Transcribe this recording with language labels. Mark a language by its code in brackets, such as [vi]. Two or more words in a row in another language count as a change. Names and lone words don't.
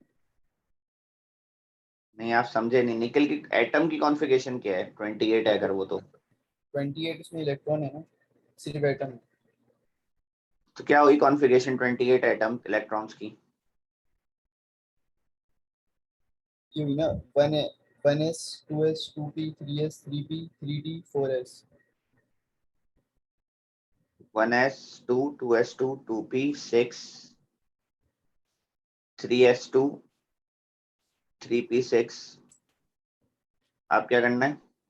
[hi] नहीं आप समझे नहीं, निकल की एटम की कॉन्फ़िगरेशन क्या है? 28 है अगर वो तो 28 इसमें इलेक्ट्रॉन है ना, सिर्फ एटम। क्या हुई कॉन्फ़िगरेशन 28 [en] atom electrons [hi] की? ये हुई ना 1s 2s 2p 3s 3p 3d 4s। 1s2 2s2 2p 6 3s2 3p6। आप क्या करना है?